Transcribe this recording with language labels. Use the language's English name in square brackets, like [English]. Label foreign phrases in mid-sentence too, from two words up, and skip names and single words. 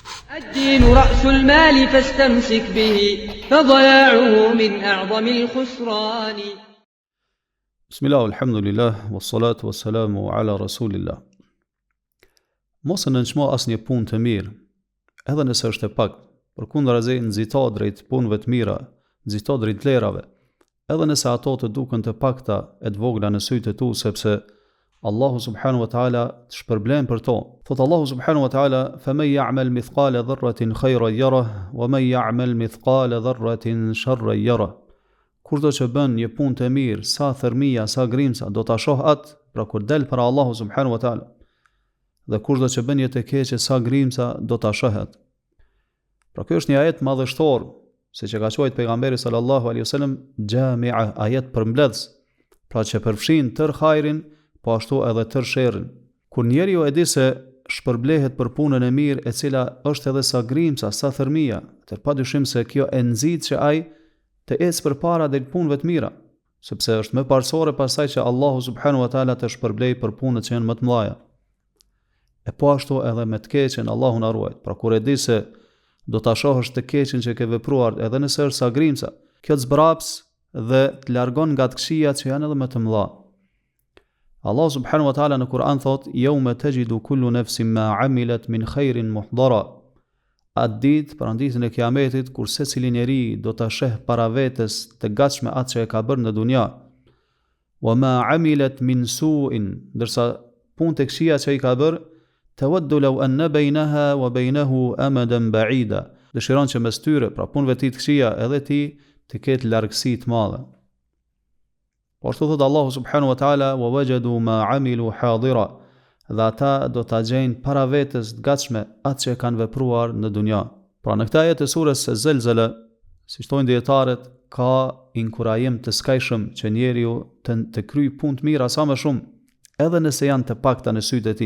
[Arabic] الدين رأس المال فاستمسك به فضياعه من أعظم الخسران. بسم الله والحمد لله والصلاة والسلام على رسول الله. [Albanian] Mos e nënçmo asnjë punë të mirë, edhe nëse është e pak, përkundrazi nxito drejt punëve të mira, nxito drejt vlerave, edhe nëse ato të duken të pakta e të vogla në sytë e tu, sepse Allahu [Arabic] سبحانه وتعالى [Albanian] të shpërblen për to. [Arabic] Thot Allahu سبحانه وتعالى: "فمن يعمل مثقال ذرة خيرا يره ومن يعمل مثقال ذرة شرا يره." [Albanian] Kurdo që bën një punë të mirë, sa thërmia, sa grimca, do ta shoh atë, pra kur del para Allahu [Arabic] سبحانه وتعالى. [Albanian] Dhe kurdo që bën një të keqe, sa grimca, do ta shohet. Pra ky është një ajet madhështor, siç e ka quajtur pejgamberi [Arabic] صلى الله عليه وسلم, [Albanian] jami'a, ajet përmbledhës, pra që përfshin tër hajrin, po ashtu edhe tër sherrin. Kur njeriu e di se shpërblehet për punën e mirë, e cila është edhe sa grimca, sa thërmia, atë padyshim se kjo e nxit që ai të ecë përpara drejt punëve të mira, sepse është më parsorë pasaj që Allahu [Arabic] سبحانه وتعالى [Albanian] të shpërblej për punët që janë më të mëdha. E po ashtu edhe me të keqen Allahu na ruaj. Pra kur e di se do ta shohësh të keqen që ke vepruar, edhe nëse është sa grimca, kjo të zbraps dhe të largon nga të këqijat që janë edhe më të mëdha. Allah [Arabic] سبحانه وتعالى [Albanian] në Kur'an thot: [Arabic] "يوم تجد كل نفس ما عملت من خير محضرا." [Albanian] Atë ditë, pra ditën e Kiametit, kur secili njeri do ta sheh para vetes të gatshme atë që e ka bërë në dunja. [Arabic] "وما عملت من سوء", [Albanian] ndërsa punët e këqija që i ka bërë, [Arabic] "تود لو أن بينها وبينه أمدا بعيدا", [Albanian] dëshiron që mes tyre, pra punëve të këqija, edhe ti të ketë largësi të madhe. Po ashtu thot [Arabic] Allahu سبحانه وتعالى: "ووجدوا ما عملوا حاضرا", [Albanian] dhe ata do ta gjejnë para vetes të gatshme atë që kanë vepruar në dunja. Pra në këtë ajet e surës Zelzele, si thojnë dietarët, ka inkurajim të skajshëm që njeriu të kryej punë të mira sa më shumë, edhe nëse janë të pakta në sytë e tij.